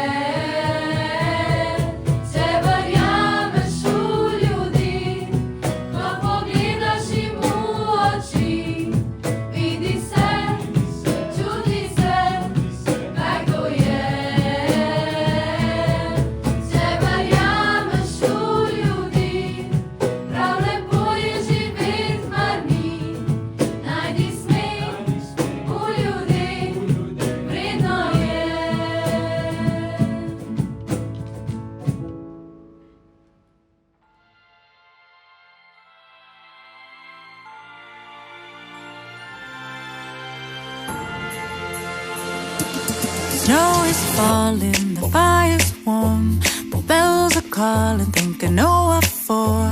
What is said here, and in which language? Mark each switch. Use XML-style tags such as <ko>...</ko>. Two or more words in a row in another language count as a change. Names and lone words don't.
<sl>Če verjameš v ljudi, ko pogledaš jim v oči, vidi se, čuti se, kaj to je. Če verjameš v ljudi, prav lepo je živet, mar ni. Najdi smer v ljudeh, vredno je.</sl> <en>Snow is falling, the fire's warm, the bells are calling, think I know what for.</en>